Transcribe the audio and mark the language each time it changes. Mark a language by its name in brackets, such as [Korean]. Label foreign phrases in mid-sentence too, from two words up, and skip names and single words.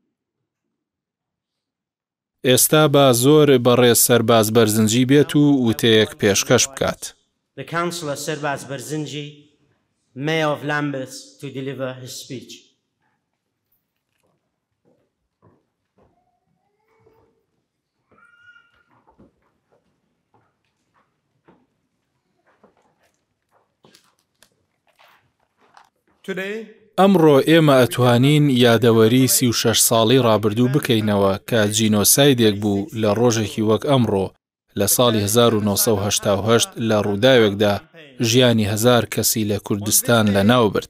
[Central Kurdish] ئێستا بە زۆر بەڕێز سەرباز بەرزنجی بێت و وتەیەک پێشکەش بکات. [English] The Councillor Serbaz Berzinji, Mayor of Lambeth, to deliver his speech. [Central Kurdish] ئەمڕۆ ئێمە ئەتوانین یادەوەری 36 ساڵی ڕابردوو بکەینەوە کە جینۆسایدێک بوو لە ڕۆژێکی وەک ئەمڕۆ لە ساڵی 1970 لە ڕووداوێکدا ژیانی 1000 کەسی لە کوردستان لەناو برد.